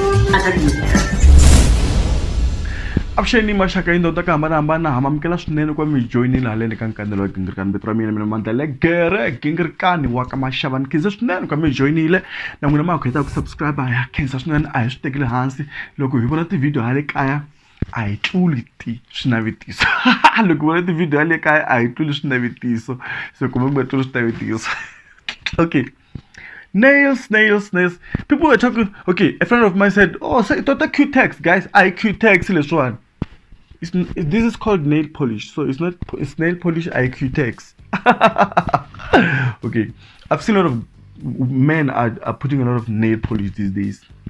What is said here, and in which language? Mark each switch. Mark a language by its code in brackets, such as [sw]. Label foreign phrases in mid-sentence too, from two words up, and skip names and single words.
[ts] Avuxeni maxaka yindota ka hambanahambana hamamukela swinene kwa mi joinile haleni ka Nkanelo Gingirikani vito ra mina Mandla Gingirikani wa ka Maxava ni khensa swinene kwa mi joinile na n'wina ma khweta ku subscribe ya khensa swinene a hi swi tekeli hansi loko hi vona tivhidiyo hale kaya a hi tluli swinavetiso loko vona tivhidiyo hale kaya a hi tluli swinavetiso so kumbe mi nga tluli swinavetiso okay. [en] Nails. People were talking. Okay, a friend of mine said, "Oh, so it's not a Q-tex, guys. I Q-tex this one. This is called nail polish, so it's not. It's nail polish. I Q-tex." Okay, I've seen a lot of men are putting a lot of nail polish these days.